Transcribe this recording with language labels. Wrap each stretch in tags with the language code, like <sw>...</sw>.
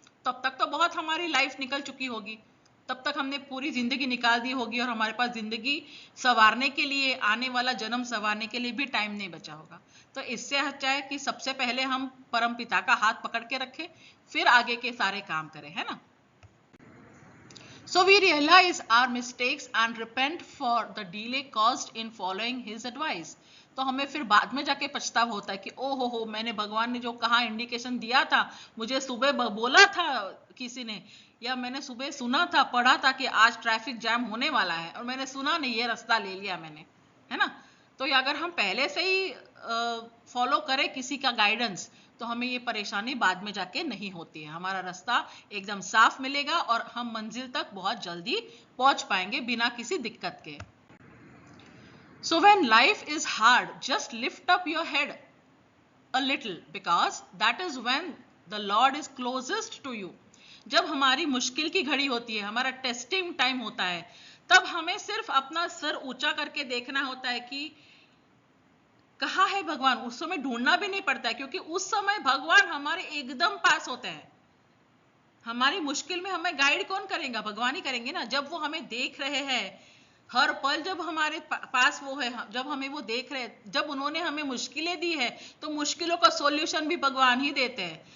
<hi>तब तक तो बहुत हमारी लाइफ निकल चुकी होगी, तब तक हमने पूरी जिंदगी निकाल दी होगी और हमारे पास जिंदगी संवारने के लिए, आने वाला जन्म संवारने के लिए भी टाइम नहीं बचा होगा. तो इससे अच्छा है कि सबसे पहले हम परम पिता का हाथ पकड़ के रखें, फिर आगे के सारे काम करें, है ना.</hi> <en>So we realize our mistakes and repent for the delay caused in following his advice.</en> <hi>तो हमें फिर बाद में जाके पछतावा होता है कि ओ हो मैंने भगवान ने जो कहा, इंडिकेशन दिया था, मुझे सुबह बोला था किसी ने, या मैंने सुबह सुना था, पढ़ा था कि आज ट्रैफिक जैम होने वाला है और मैंने सुना नहीं, ये रास्ता ले लिया मैंने, है ना. तो अगर हम पहले से ही फॉलो करें किसी का गाइडेंस, तो हमें ये परेशानी बाद में जाके नहीं होती है. हमारा रास्ता एकदम साफ मिलेगा और हम मंजिल तक बहुत जल्दी पहुंच पाएंगे बिना किसी दिक्कत के.</hi> <en>So when life is hard, just lift up your head a little, because that is when the Lord is closest to you.</en> <hi>जब हमारी मुश्किल की घड़ी होती है, हमारा टेस्टिंग टाइम होता है, तब हमें सिर्फ अपना सर ऊंचा करके देखना होता है कि कहाँ है भगवान. उस समय ढूंढना भी नहीं पड़ता है, क्योंकि उस समय भगवान हमारे एकदम पास होते हैं. हमारी मुश्किल में हमें गाइड कौन करेगा? भगवान ही करेंगे ना. जब वो हमें देख रहे हैं हर पल, जब हमारे पास वो है, जब हमें वो देख रहे हैं, जब उन्होंने हमें मुश्किलें दी है तो मुश्किलों का सॉल्यूशन भी भगवान ही देते हैं.</hi>